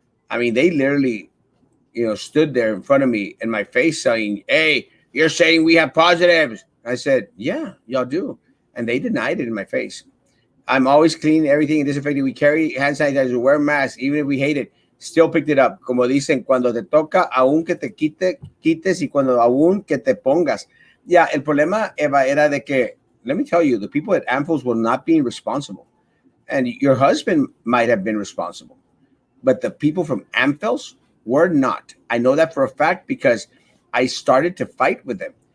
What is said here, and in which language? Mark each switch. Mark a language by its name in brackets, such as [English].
[English] I mean, they literally, stood there in front of me in my face saying, hey, you're saying we have positives. I said, yeah, y'all do. And they denied it in my face. I'm always cleaning everything and disinfecting. We carry hand sanitizer, wear masks, even if we hate it. Still picked it up. [Spanish] Como dicen, cuando te toca, aún que te quites, y cuando aún que te pongas. [English] Yeah, [Spanish] el problema, Eva, era de que, [English] let me tell you, the people at Amphil's were not being responsible. And your husband might have been responsible. But the people from Amphil's were not. I know that for a fact because I started to fight with them.